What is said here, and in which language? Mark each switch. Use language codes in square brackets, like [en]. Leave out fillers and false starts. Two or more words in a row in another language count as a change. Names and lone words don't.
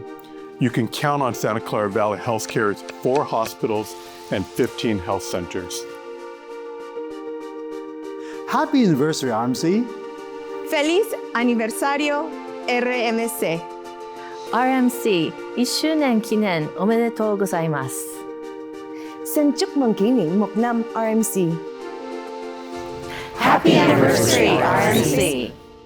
[en] You can count on Santa Clara Valley Healthcare's 4 hospitals and 15 health centers. Happy anniversary, RMC! [es] Feliz aniversario, RMC! [ja] RMC 1 周年記念おめでとうございます. [vi] Xin chúc mừng kỷ niệm 1 năm RMC. [en] Happy anniversary, RMC!